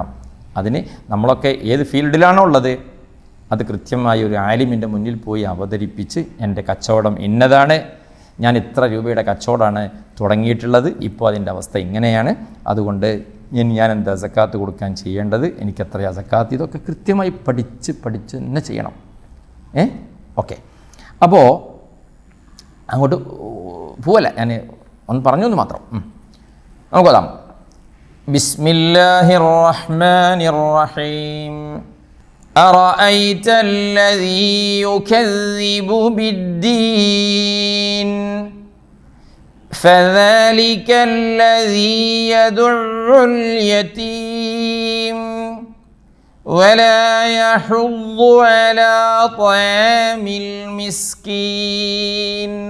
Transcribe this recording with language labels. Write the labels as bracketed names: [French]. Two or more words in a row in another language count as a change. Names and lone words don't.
[Malayalam] അതിന് നമ്മളൊക്കെ ഏത് ഫീൽഡിലാണോ ഉള്ളത് അത് കൃത്യമായി ഒരു ആലിമിൻ്റെ മുന്നിൽ പോയി അവതരിപ്പിച്ച് എൻ്റെ കച്ചവടം ഇന്നതാണ്, ഞാൻ ഇത്ര രൂപയുടെ കച്ചവടമാണ് തുടങ്ങിയിട്ടുള്ളത്, ഇപ്പോൾ അതിൻ്റെ അവസ്ഥ ഇങ്ങനെയാണ്, അതുകൊണ്ട് ഞാൻ എന്താ സക്കാത്ത് കൊടുക്കാൻ ചെയ്യേണ്ടത്, എനിക്ക് എത്രയാ സക്കാത്ത്, ഇതൊക്കെ കൃത്യമായി പഠിച്ച് തന്നെ ചെയ്യണം. ഓക്കെ. അപ്പോൾ അങ്ങോട്ട് പോവല്ല, ഞാൻ ഒന്ന് പറഞ്ഞു എന്ന് മാത്രം. നമുക്കോതാം. [Arabic] بسم الله الرحمن الرحيم. أرأيت الذي يكذب بالدين فذلك الذي يدع اليتيم ولا يحض على طعام المسكين